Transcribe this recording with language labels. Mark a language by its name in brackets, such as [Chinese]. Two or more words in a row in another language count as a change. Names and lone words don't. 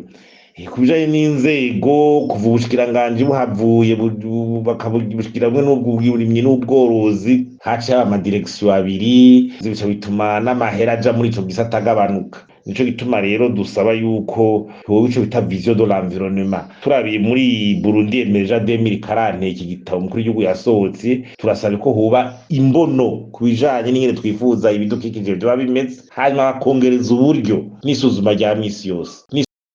[Rundi] Kubijanye n'inzego kuva ubushikiranganji buhavuye bakabushikiramwe n'ubw'uburimyi n'ubworozi haciye amadirection abiri bica bituma n'amahera aja muri ico gisata agabanuka, nico gituma rero dusaba yuko hoba ico bita [French] vision de l'environnement. [Rundi] Turabiye muri Burundi emergent 2040 iki gitabo mukuru w'igihugu yasohotse, turasaba ko hoba imbono kubijanye n'ingene twifuza ibidukikije vyoba bimeze, hanyuma bakongereza uburyo n'isuzuma rya misi yose.